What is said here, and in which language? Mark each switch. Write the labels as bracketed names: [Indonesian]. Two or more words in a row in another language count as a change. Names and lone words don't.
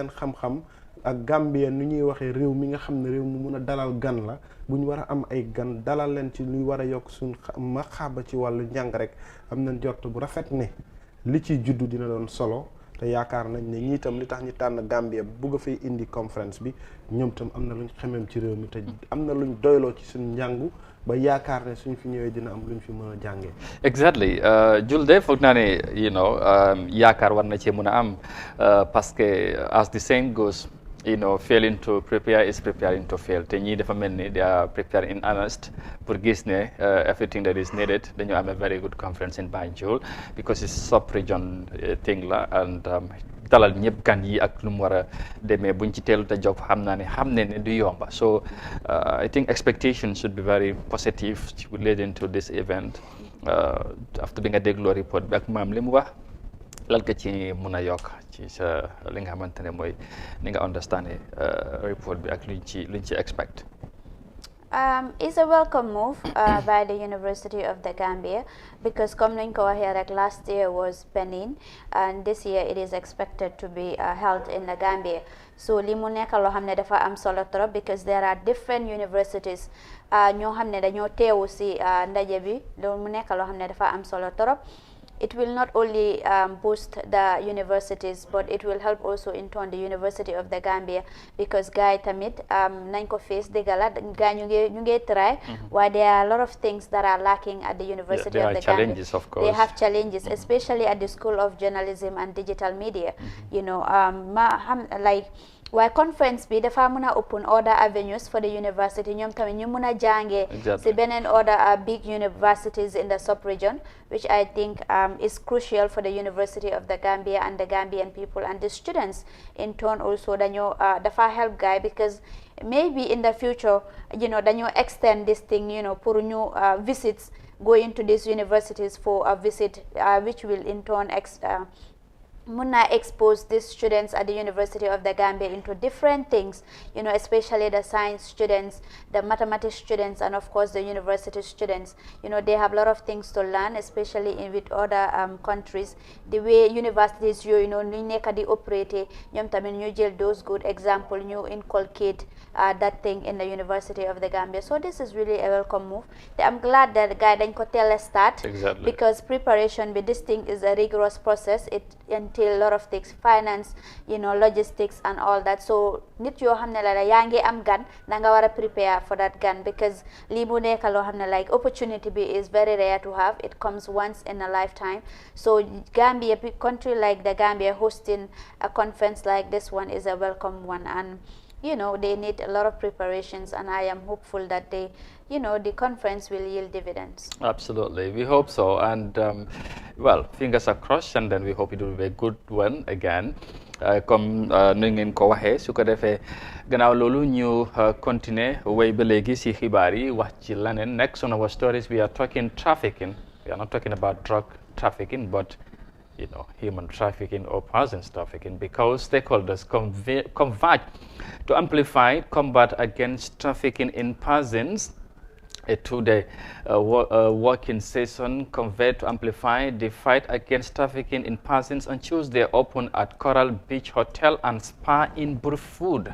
[Wolof] seen xam-xam ak Gambia nu ñuy waxee réew mi nga xam ne réew mu mun a dalal gan la bu ñu war a am ay gan dalal leen ci luy war a yokk suñ maxaaba ci wàllu njàng rek am nañ jort bu rafet ne li ciy juddu dina doon solo te yaakaar nañ ne ñii tam li tax ñu tànn Gambia bugg a fay indi conférence bi ñoom tam am na luñ xemem ci réew mi te am na luñ doyloo ci suñu njàngu ba yaakaar ne suñ fi ñëwee dina am luñ fi mën a jàngee. Exactly Julde foog naa ne yaakaar war na cee mën a am [French] parce que [English] as the saying goes failing to prepare is preparing to fail [Wolof] te ñii dafa mel ni [English] they are preparing in earnest [Wolof] pour gis ne [English] everything that is needed [Wolof] dañu am [English] a very good conference in Banjul because it's sub-region [Wolof] thing la and dalal ñëpp gan yi ak lu mu war a demee buñ ci teelu te jóg xam naa ne xam ne du yomba [English] so I think expectations should be very positive leading to this event [Wolof] after bi nga dégloo report bi ak maam li mu wax lan nga ci mun a yokk ci sa li nga xamante ne mooy ni nga understand report bi ak luñ ci expect. [English] It's a welcome move by the University of the Gambia, because [Wolof] comme nañ ko waxee rek, [English] last year was Benin and this year it is expected to be held in the Gambia. [Wolof] So li mu nekk loo xam ne dafa am solo trop, [English] because there are different universities [Wolof] ñoo xam ne dañoo teewu si ndaje bi. Loolu mu nekk loo xam ne dafa am solo trop. [English] It will not only boost the universities, but it will help also in turn the University of the Gambia, because [Wolof] guy tamit nañ ko face degala guy ñu ngi [English] try, while there are a lot of things that are lacking at the University of the Gambia. There are challenges, of course. They have challenges, especially at the School of Journalism and Digital Media. You know, [Wolof] waaye conference bi dafa mën a [English] open other avenues for the university, [Wolof] ñoom tamit ñu mën a jàngee si beneen [English] other big universities in the sub-region, which I think is crucial for the University of the Gambia and the Gambian people and the students in turn also. [Wolof] Dañoo dafa [English] help guy, because maybe in the future, you know, dañoo extend this thing, you know, pour ñu visits going to these universities for a visit, which will in turn Muna expose these students at the University of the Gambia into different things, you know, especially the science students, the mathematics students, and of course the university students. You know, they have a lot of things to learn, especially with other countries. The way universities, you know, [Wolof] ñu nekk di [English] operate, [Wolof] ñoom tamit ñu jël [English] those good example, ñu inculcate that thing in the University of the Gambia. So this is really a welcome move. I'm glad that the guy [Wolof] dañ ko teel a [English] start. Exactly. Because preparation with this thing is a rigorous process. It entails a lot of things, finance, you know, logistics and all that. [Wolof] So nit yoo xam ne la yaa ngi am gan, da nga war a [English] prepare for that [Wolof] gan, because lii mu nekk loo xam ne [English] like opportunity [Wolof] bi [English] is very rare to have. It comes once in a lifetime. So Gambia, a country like the Gambia, hosting a conference like this one is a welcome one. And you know, they need a lot of preparations, and I am hopeful that they, you know, the conference will yield dividends. Absolutely, we hope so. And well, fingers are crossed, and then we hope it will be a good one again. [Wolof] Comme nu ngeen ko waxee, su ko defee gannaaw loolu ñu continuer wéy ba léegi si xibaar yi wax ci leneen. [English] Next on our stories, we are talking trafficking. We are not talking about drug trafficking, but you know, human trafficking or persons trafficking, because stakeholders converge to amplify combat against trafficking in persons. A two-day working session convened to amplify the fight against trafficking in persons on Tuesday opened at Coral Beach Hotel and Spa in Burfood.